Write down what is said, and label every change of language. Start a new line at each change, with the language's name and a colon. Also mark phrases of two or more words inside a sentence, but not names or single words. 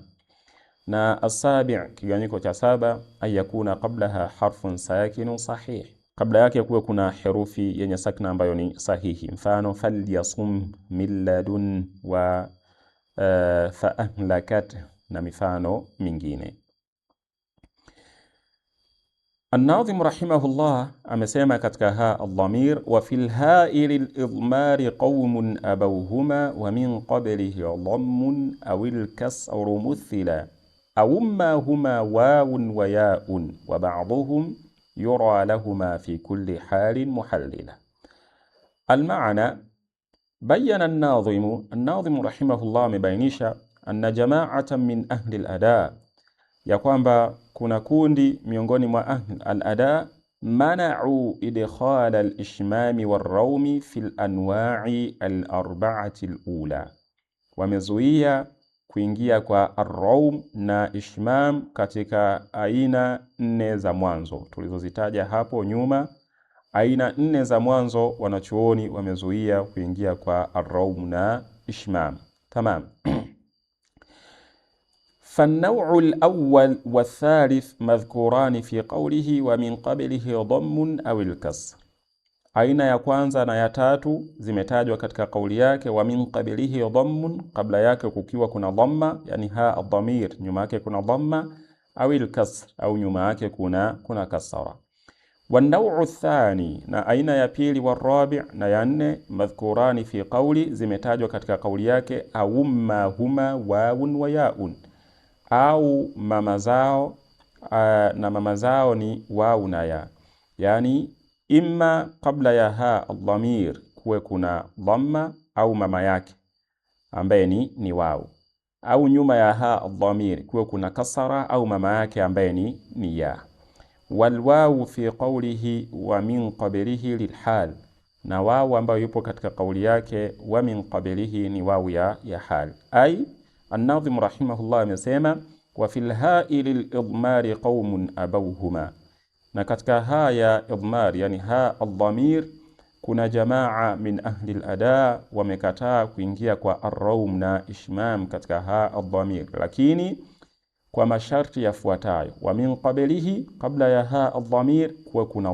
Arabic: والسابع',
Swahili: kigawanyiko cha 7,
Arabic: أن يكون قبلها حرف ساكن صحيح,
Swahili: kabla yake kuwe kuna herufi yenye sakna ambayo ni sahihi. Mfano
Arabic: فليصم من لدن وفأهلكت,
Swahili: na mifano mingine.
Arabic: الناظم رحمه الله
Swahili: amesema katika
Arabic: هاء الضمير وفي الهاء للإضمار قوم أبوهما ومن قبله ضم أو الكسر مثلا أو ما هما واو وياء وبعضهم يرى لهما في كل حال محللا. المعنى بين الناظم رحمه الله
Swahili: amebainisha
Arabic: أن جماعة من أهل الأداء,
Swahili: ya kwamba kuna kundi miongoni mwa
Arabic: أهل الأداء, منعوا إدخال الإشمام والروم في الأنواع الأربعة الأولى,
Swahili: wamezuia kuingia kwa ar-rawm na ishmam katika aina 4 za mwanzo tulizozitaja hapo nyuma. Aina 4 za mwanzo wanachuoni wamezuia kuingia kwa ar-rawm na ishmam. Tamam.
Arabic: فالنوع الأول والثالث مذكوران في قوله ومن قبله ضم أو الكسر.
Swahili: Aina ya kwanza na ya tatu zimetajwa katika kauli yake,
Arabic: ومن قبله ضم,
Swahili: kabla yake kukiwa kuna dhamma, yani
Arabic: هاء الضمير
Swahili: nyuma yake kuna dhamma, au al-kasr au nyuma yake kuna kasra.
Arabic: والنوع الثاني,
Swahili: na aina ya pili,
Arabic: والرابع'
Swahili: na ya 4,
Arabic: مذكوران في قوله,
Swahili: zimetajwa katika kauli yake, au
Arabic: ما هما واو وياء,
Swahili: au mama zao na mama zao ni wawu na ya, yani imma kabla ya
Arabic: هاء الضمير
Swahili: kuwe kuna dhamma au mama yake ambaye ni wawu, au nyuma ya
Arabic: هاء الضمير
Swahili: kuwe kuna kasra au mama yake ambaye ni ya.
Arabic: والواو في قوله ومن قبله للحال,
Swahili: na wawu ambayo yupo katika kauli yake
Arabic: ومن قبله
Swahili: ni wawu ya hal.
Arabic: أي الناظم رحمه الله
Swahili: amesema
Arabic: وفي الهاء للإضمار قوم أبوهما,
Swahili: na katika haya idmar yani
Arabic: هاء الضمير
Swahili: kuna jamaa
Arabic: من أهل الأداء
Swahili: wamekataa kuingia kwa ar-rawm na ishmam katika
Arabic: هاء الضمير,
Swahili: lakini kwa masharti yafuatayo:
Arabic: ومن قبله,
Swahili: qabla ya ha al-dhamir kuwa kuna